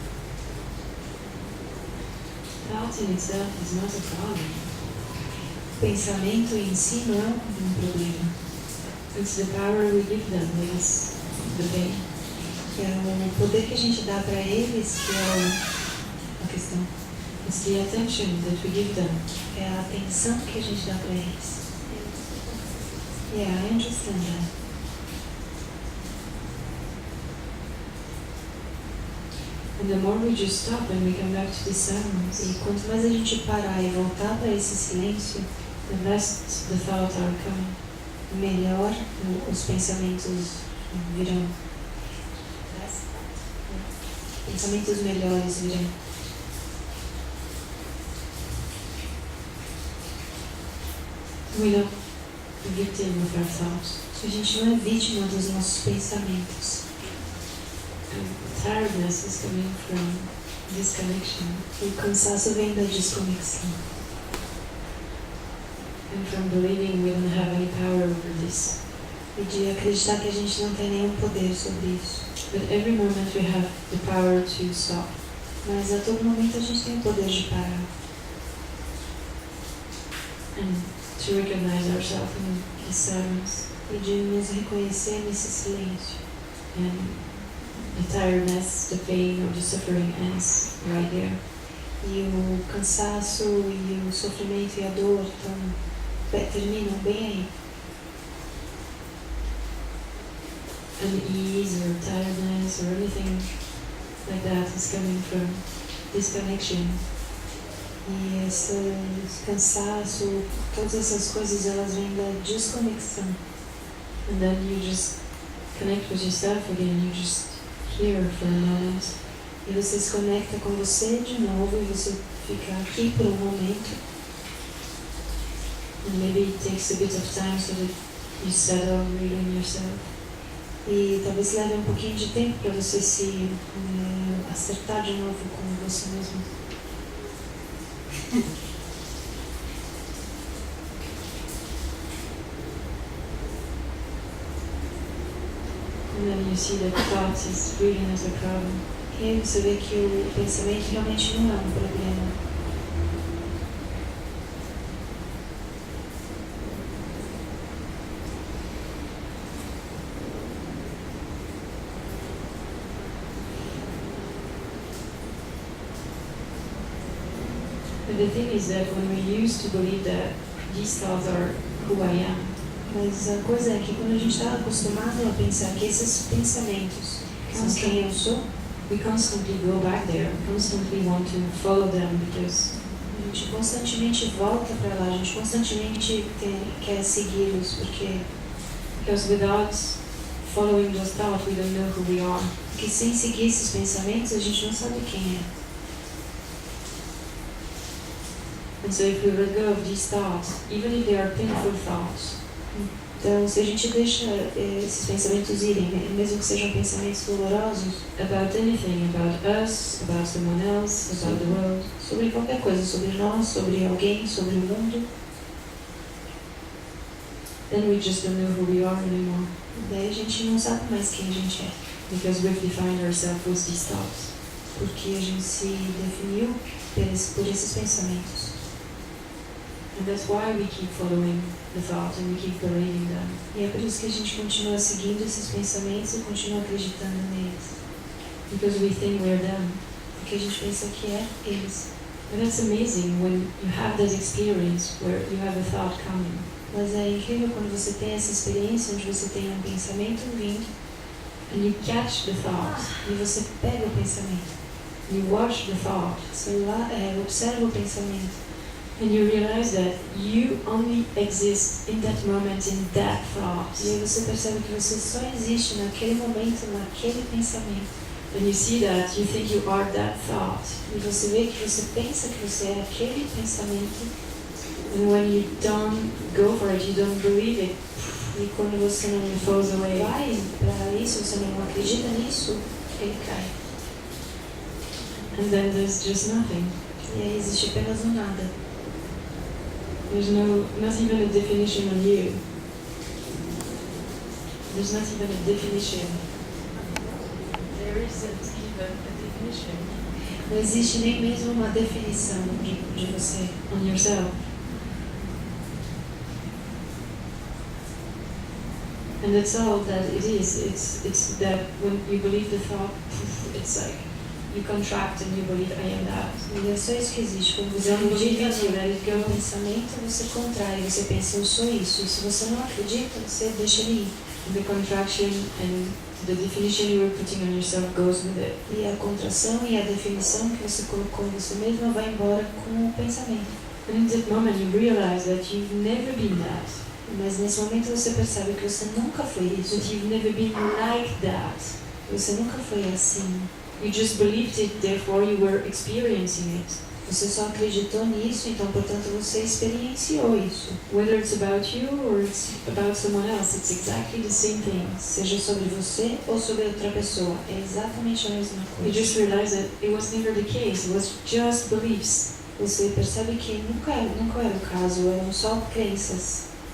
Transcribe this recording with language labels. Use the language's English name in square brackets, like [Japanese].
[English] Thought in itself is not a problem. [Portuguese] Pensamento em si não é um problema. [English] It's the power we give them that is the pain. [Portuguese] É o poder que a gente dá para eles que é a questão. [English] It's the attention that we give them. [Portuguese] É a atenção que a gente dá para eles. [English] Yeah, I understand that. And the more we just stop and we come back to the silence, [Portuguese] E quanto mais a gente parar e voltar para esse silêncio, [English] the less the thoughts are coming. [Portuguese] melhor os pensamentos virão. Pensamentos melhores virão. [English] We're not a victim of our thoughts. [Portuguese] A gente não é vítima dos nossos pensamentos. [English] And tiredness is coming from disconnection [Portuguese] O cansaço vem da desconexão. [English] and from believing we don't have any power over this. [Portuguese] E de acreditar que a gente não tem nenhum poder sobre isso. [English] But every moment we have the power to stop. [Portuguese] Mas a todo momento a gente tem o poder de parar. [English] And to recognize ourselves in this silence. [Portuguese] E de nos reconhecer nesse silêncio. [English] And the tiredness, the pain or the suffering ends right there. [Portuguese] E o cansaço e o sofrimento e a dor terminam bem aí. [English] Unease or tiredness or anything like that is coming from disconnection. [Portuguese] E esse cansaço, todas essas coisas, elas vêm da desconexão. [English] And then you just connect with yourself again, you just hear for a moment. [Portuguese] E você se conecta com você de novo e você fica aqui por um momento. [English] And maybe it takes a bit of time so that you settle really in yourself. [Portuguese] E talvez leve um pouquinho de tempo para você se acertar de novo com você mesmo. [English] And then you see that thought is really not a problem. [Portuguese] E aí você vê que o pensamento realmente não é um problema. [English] But the thing is that when we used to believe that these thoughts are who I am, [Portuguese] Mas a coisa é que quando a gente está acostumado a pensar que esses pensamentos são quem eu sou, [English] we constantly go back there, constantly want to follow them because [Portuguese] a gente constantemente volta para lá, a gente constantemente quer segui-los, [English] because without following those thoughts we don't know who we are. [Portuguese] porque sem seguir esses pensamentos a gente não sabe quem é. [English] And so if we let go of these thoughts, even if they are painful thoughts, [Portuguese] Então, se a gente deixa esses pensamentos irem, mesmo que sejam pensamentos dolorosos, [English] about anything, about us, about someone else, about the world, [Portuguese] sobre qualquer coisa, sobre nós, sobre alguém, sobre o mundo, [English] then we just don't know who we are anymore, [Portuguese] daí a gente não sabe mais quem a gente é, [English] because we've defined ourselves with these thoughts. [Portuguese] porque a gente se definiu por esses pensamentos. [English] And that's why we keep following the thought and we keep believing them. [Portuguese] E é por isso que a gente continua seguindo esses pensamentos e continua acreditando neles. [English] Because we think we're them. [Portuguese] Porque a gente pensa que é eles. [English] And that's amazing when you have that experience where you have a thought coming. [Portuguese] Mas é incrível quando você tem essa experiência onde você tem um pensamento vindo [English] And you catch the thought. [Portuguese] e você pega o pensamento. [English] You watch the thought. [Portuguese] Você observa o pensamento. [English] And you realize that you only exist in that moment, in that thought. [Portuguese] E aí você percebe que você só existe naquele momento, naquele pensamento. [English] And you see that, you think you are that thought. [Portuguese] E você vê que você pensa que você é aquele pensamento. [English] And when you don't go for it, you don't believe it, [Portuguese] E quando você não [English] it falls away. [Portuguese] vai para isso, você não acredita nisso, ele cai. [English] And then there's just nothing. [Portuguese] E aí existe apenas um nada. [English] There's not even a definition on you. There's not even a definition. There isn't even a definition [Portuguese] Não existe nem mesmo uma definição de você. [English] on yourself. And that's all that it is. It's that when you believe the thought, it's like you contract and you believe I am that. [Portuguese] E é só isso que existe. Quando você [English] Don't believe [Portuguese] acredita [English] it, you let it [Portuguese] no [English] go. [Portuguese] pensamento, você contrai, você pensa, eu sou isso. E se você não acredita, você deixa ele ir. [English] The contraction and the definition you were putting on yourself goes with it. [Portuguese] E a contração e a definição que você colocou em você mesma vai embora com o pensamento. [English] And in that moment you realize that you've never been that. [Portuguese] Mas nesse momento você percebe que você nunca foi isso. [English] That you've never been like that. [Portuguese] Você nunca foi assim. [English] You just believed it, therefore you were experiencing it. [Portuguese] Você só acreditou nisso, então, portanto, você experienciou isso. [English] Whether it's about you or it's about someone else, it's exactly the same thing. [Portuguese] Seja sobre você ou sobre outra pessoa, é exatamente a mesma [English] You [Portuguese] coisa. [English] just realize that it was never the case, it was just beliefs. [Portuguese] Você percebe que nunca era o caso, eram só crenças.